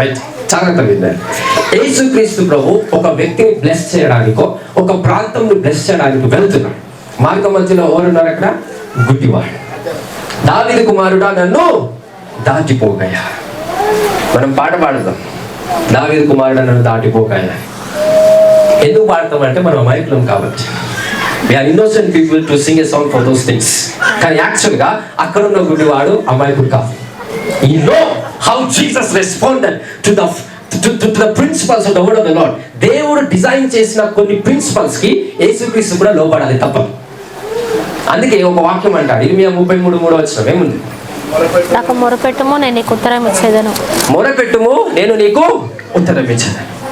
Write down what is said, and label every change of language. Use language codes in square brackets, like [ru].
[te] Right, జాగ్రత్తగా విన్నారు. యేసుక్రీస్తు ప్రభు ఒక వ్యక్తిని బ్లెస్ చేయడానికో ఒక ప్రాంతంని బ్లెస్ చేయడానికి వెళ్తున్నాడు. మార్గ మధ్యలో ఎవరున్నారు అక్కడ? గుడ్డివాడు. దావీదు కుమారుడా నన్ను దాటిపోగయా. మనం పాట పాడదాం, దావీదు కుమారుడా నన్ను దాటిపోగయా. ఎందుకు పాడతామంటే మనం అమాయకులం కాబట్టి. [en] We are innocent people to sing a song for those things. [te] కానీ యాక్చువల్గా అక్కడ ఉన్న గుడ్డివాడు అమాయకుడు కాదు. [en] You know how Jesus responded to the principles of the word of the Lord. [te] దేవుడు డిజైన్ చేసిన కొన్ని ప్రిన్సిపల్స్ కి యేసుక్రీస్తు కూడా లోబడాలి తప్పదు. అందుకే ఒక వాక్యం అంటాడు, ఇర్మియా 33:3 వచనం ఏముంది? నాకు మొరపెట్టుము నేను నీకు ఉత్తరం ఇచ్చేదను. మొరపెట్టుము నేను నీకు ఉత్తరం ఇచ్చేదను.